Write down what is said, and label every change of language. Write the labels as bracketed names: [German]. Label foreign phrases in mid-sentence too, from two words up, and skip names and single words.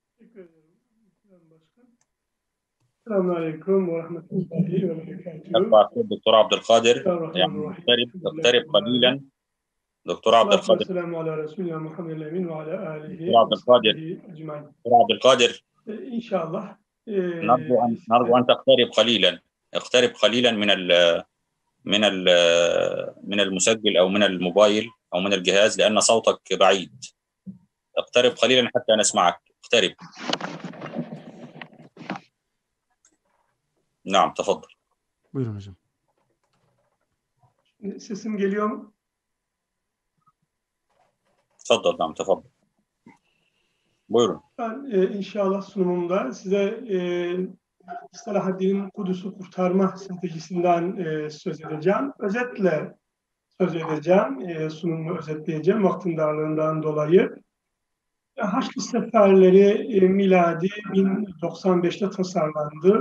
[Turkish] Teşekkür ederim Sayın Başkan. [Arabic] السلام عليكم ورحمة الله وبركاته. دكتور عبد القادر يعني بسم الله الرحمن الرحيم. اقترب قليلا. دكتور عبد الصلاة و القادر السلام على رسولنا محمد الأمين وعلى آله دكتور عبد ve القادر صحبه أجمعين. دكتور عبد القادر [Turkish] İnşallah. [Arabic] نرجو أن تقترب قليلا. اقترب قليلا من المسجل أو من الموبايل أو من الجهاز لأن صوتك بعيد. اقترب قليلا حتى نسمعك. اقترب. نعم تفضل. [Turkish] Buyurun hocam. Sesim geliyor mu? [Arabic] تفضل. نعم تفضل. [Turkish] Buyurun. Ben inşallah sunumumda size Selahaddin'in Kudüs'ü kurtarma stratejisinden söz edeceğim. Özetle söz edeceğim. Sunumumu özetleyeceğim vaktin darlığından dolayı. Haçlı seferleri miladi 1095'te tasarlandı.